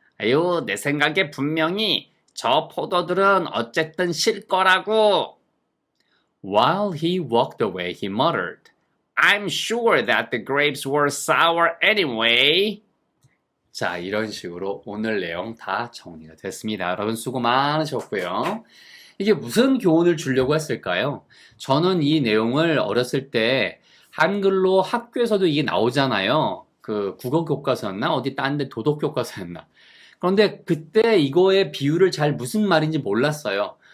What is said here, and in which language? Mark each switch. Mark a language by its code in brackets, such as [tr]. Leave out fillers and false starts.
[ko] 아유, 내 생각에 분명히 저 포도들은 어쨌든 실 거라고. [en] While he walked away, he muttered, I'm sure that the grapes were sour anyway. [ko] 자, 이런 식으로 오늘 내용 다 정리가 됐습니다. 여러분 수고 많으셨고요. 이게 무슨 교훈을 주려고 했을까요? 저는 이 내용을 어렸을 때 한글로 학교에서도 이게 나오잖아요. 그 국어 교과서였나? 어디 딴 데 도덕 교과서였나? 그런데 그때 이거의 비유를 잘 무슨 말인지 몰랐어요.